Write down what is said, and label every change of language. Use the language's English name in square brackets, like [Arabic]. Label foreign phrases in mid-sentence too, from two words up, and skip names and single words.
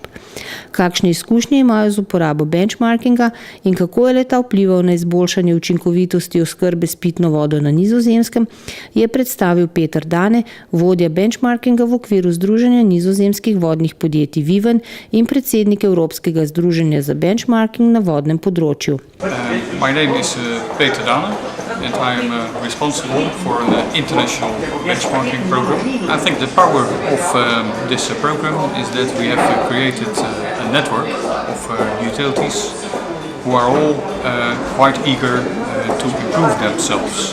[Slovenian] Kakšne izkušnje imajo z uporabo benchmarkinga in kako je le-ta vplival na izboljšanje učinkovitosti oskrbe s pitno vodo na Nizozemskem, je predstavil Peter Dane, vodja benchmarkinga v okviru Združenja nizozemskih vodnih podjetij Viven in predsednik Evropskega združenja za benchmarking na vodnem področju. [English] My name is Peter Dane and I am responsible for an international benchmarking program. I think the power of this program is that we have created a network of utilities who are all quite eager to improve themselves.